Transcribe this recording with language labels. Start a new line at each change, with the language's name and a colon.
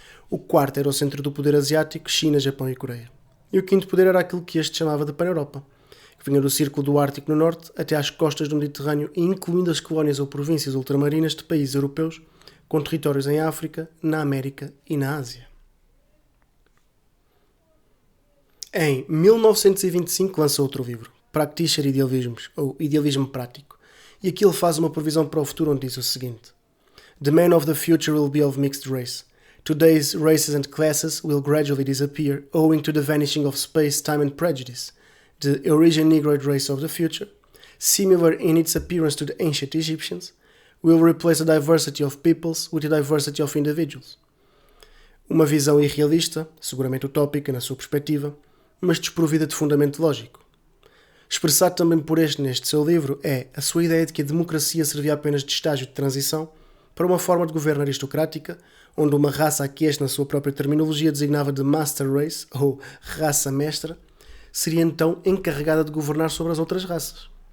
Portuguese: O quarto era o centro do poder asiático, China, Japão e Coreia. E o quinto poder era aquilo que este chamava de Pan-Europa, que vinha do Círculo do Ártico no norte até às costas do Mediterrâneo e incluindo as colónias ou províncias ultramarinas de países europeus com territórios em África, na América e na Ásia. Em 1925 lança outro livro, Praktischer Idealismus, ou Idealismo Prático, e aqui ele faz uma previsão para o futuro onde diz o seguinte:
English: The man of the future will be of mixed race. Today's races and classes will gradually disappear owing to the vanishing of space, time and prejudice. The Eurasian Negroid race of the future, similar in its appearance to the ancient Egyptians, will replace a diversity of peoples with a diversity of individuals.
Portuguese: Uma visão irrealista, seguramente utópica na sua perspectiva, mas desprovida de fundamento lógico. Expressado também por este neste seu livro é a sua ideia de que a democracia servia apenas de estágio de transição para uma forma de governo aristocrática, onde uma raça a que este, na sua própria terminologia, designava de Master Race, ou raça mestra, seria então encarregada de governar sobre as outras raças.